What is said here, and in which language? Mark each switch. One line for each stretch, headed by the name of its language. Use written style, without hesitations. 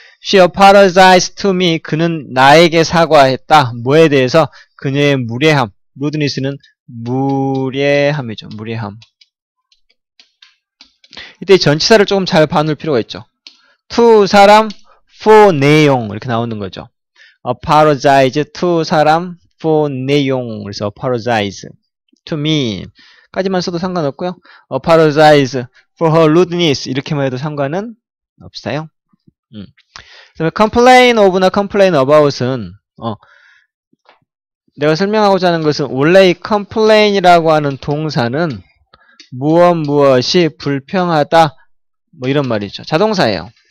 English: She apologized to me.
Korean: 그는 나에게 사과했다. 뭐에 대해서? 그녀의 무례함. rudeness는 무례함이죠. 무례함. 이때 전치사를 조금 잘 봐놓을 필요가 있죠. to 사람, for 내용 이렇게 나오는 거죠.
English: apologize to
Korean: 사람,
English: for
Korean: 내용. 그래서
English: apologize to me
Korean: 까지만 써도 상관없고요.
English: apologize for her rudeness
Korean: 이렇게만 해도 상관은 없어요. 그다음에 complain of나 complain about은 내가 설명하고자 하는 것은 원래 이 complain이라고 하는 동사는 무엇이 불평하다 뭐 이런 말이죠. 자동사예요.